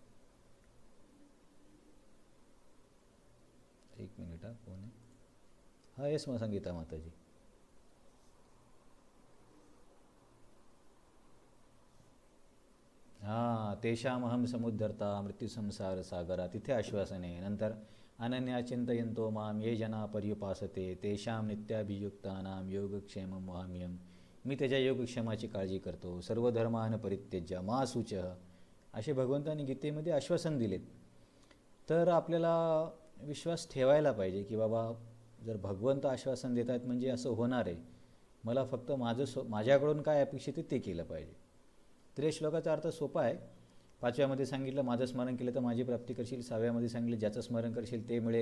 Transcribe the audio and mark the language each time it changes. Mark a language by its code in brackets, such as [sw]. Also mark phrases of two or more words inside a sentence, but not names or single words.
[mr] एक मिनिट, हा कोण आहे? हा येस, मग संगीता माताजी. हां, [sa] तेषामहम समुद्धरता मृत्यू संसार सागरा, [mr] तिथे आश्वासन आहे. [sa] नंतर अनन्या चिंतयन्तो माम ये जना पर्युपासते तेषाम नित्याभियुक्तानाम योगक्षेमं वहाम्यहम्, [mr] मी त्याच्या योगक्षेमाची काळजी करतो. [sa] सर्व धर्मान परित्यज्य मा शुचः, [mr] असे भगवंतांनी गीतेमध्ये आश्वासन दिलेत. तर आपल्याला विश्वास ठेवायला पाहिजे की बाबा जर भगवंत आश्वासन देत आहेत म्हणजे असं होणार आहे, मला फक्त माझ्याकडून काय अपेक्षित आहे ते केलं पाहिजे. तर या श्लोकाचा अर्थ सोपा आहे. 5व्यामध्ये सांगितलं माझं स्मरण केलं तर माझी प्राप्ती करशील, 6व्यामध्ये सांगितलं ज्याचं स्मरण करशील ते मिळेल.